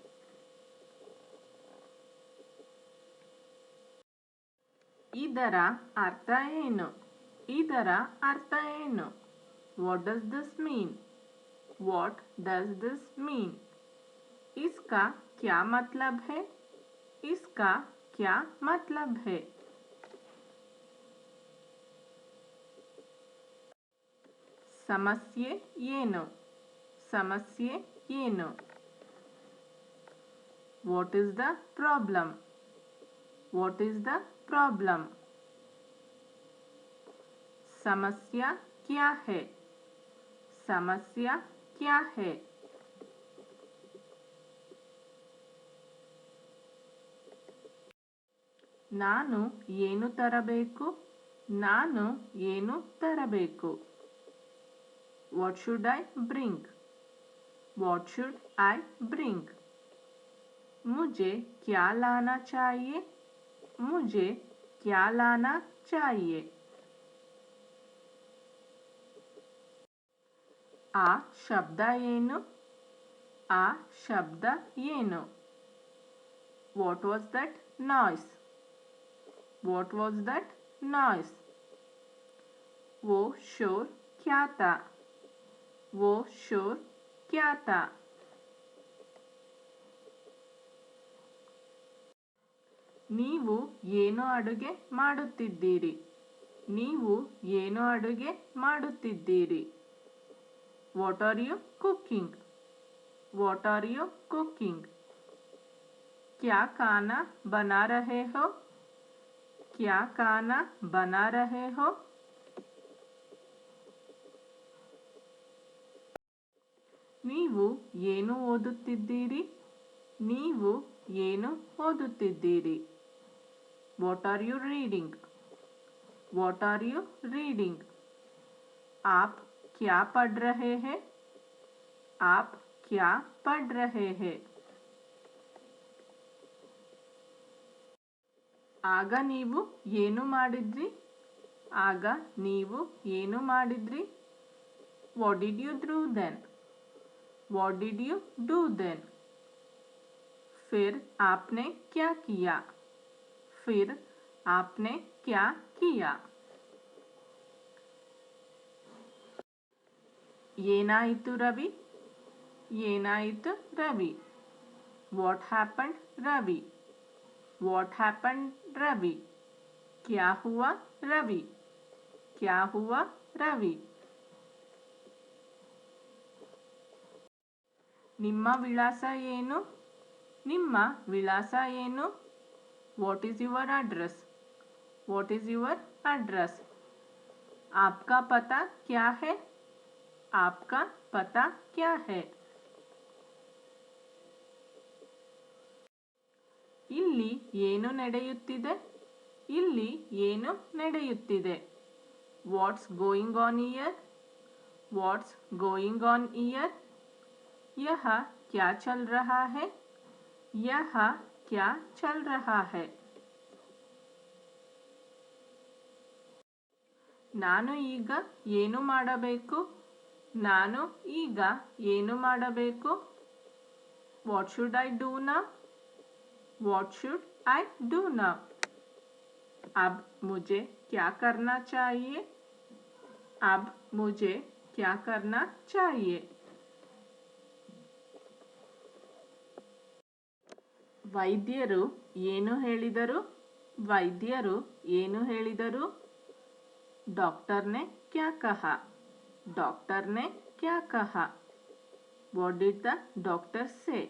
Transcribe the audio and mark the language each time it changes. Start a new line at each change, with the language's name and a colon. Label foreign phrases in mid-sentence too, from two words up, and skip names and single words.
Kannada: ಇದರ ಅರ್ಥ ಏನು? ಇದರ ಅರ್ಥ ಏನು?
English: What does this mean? What does this mean?
Hindi: इसका क्या मतलब है? इसका क्या मतलब है?
Kannada: ಸಮಸ್ಯೆ ಏನು? ಸಮಸ್ಯೆ ಏನು?
English: What is the problem? What is the problem?
Hindi: समस्या क्या है? समस्या क्या है?
Kannada: ನಾನು ಏನು ತರಬೇಕು? ನಾನು ಏನು ತರಬೇಕು?
English: What should I bring? What should I bring?
Hindi: मुझे क्या लाना चाहिए? मुझे क्या लाना चाहिए?
Kannada: ಆ ಶಬ್ದ ಏನು? ಆ ಶಬ್ದ ಏನು?
English: What was that noise? What was that noise?
Hindi: वो शोर क्या था? वो शोर क्या था?
Kannada: ನೀವು ಏನು ಅಡುಗೆ ಮಾಡುತ್ತಿದ್ದೀರಿ? ನೀವು ಏನು ಅಡುಗೆ ಮಾಡುತ್ತಿದ್ದೀರಿ?
English: What are you cooking? What are you cooking?
Hindi: क्या खाना बना रहे हो? क्या खाना बना रहे हो?
Kannada: ನೀವು ಏನು ಓದುತ್ತಿದ್ದೀರಿ? ನೀವು ಏನು ಓದುತ್ತಿದ್ದೀರಿ?
English: What are you reading? What are you reading?
Hindi: आप क्या पढ़ रहे हैं? आप क्या पढ़ रहे हैं?
Kannada: ಆಗ ನೀವು ಏನು ಮಾಡಿದ್ರಿ? ಆಗ ನೀವು ಏನು ಮಾಡಿದ್ರಿ?
English: What did you do then? What did you do then?
Hindi: फिर आपने क्या किया? फिर आपने क्या किया?
Kannada: ಏನಾಯಿತು ರವಿ? ಏನಾಯಿತು ರವಿ?
English: What happened ರವಿ? What happened रवि?
Hindi: क्या हुआ रवि? क्या हुआ रवि?
Kannada: ನಿಮ್ಮ ವಿಳಾಸ ಏನು? ನಿಮ್ಮ ವಿಳಾಸ ಏನು?
English: What is your address? What is your address?
Hindi: आपका पता क्या है? आपका पता क्या है?
Kannada: ಇಲ್ಲಿ ಏನು ನಡೆಯುತ್ತಿದೆ? ಇಲ್ಲಿ ಏನು ನಡೆಯುತ್ತಿದೆ?
English: What's going on here? What's going on here?
Hindi: यह क्या चल रहा है? यह क्या चल रहा है?
Kannada: ನಾನು ಈಗ ಏನು ಮಾಡಬೇಕು? ನಾನು ಈಗ ಏನು ಮಾಡಬೇಕು?
English: What should I do now? What should I do now?
Hindi: अब मुझे क्या करना चाहिए? अब मुझे क्या करना चाहिए?
Kannada: ವೈದ್ಯರು ಏನು ಹೇಳಿದರು? ವೈದ್ಯರು ಏನು ಹೇಳಿದರು?
Hindi: डॉक्टर ने क्या कहा? डॉक्टर ने क्या कहा?
English: What did the doctor say?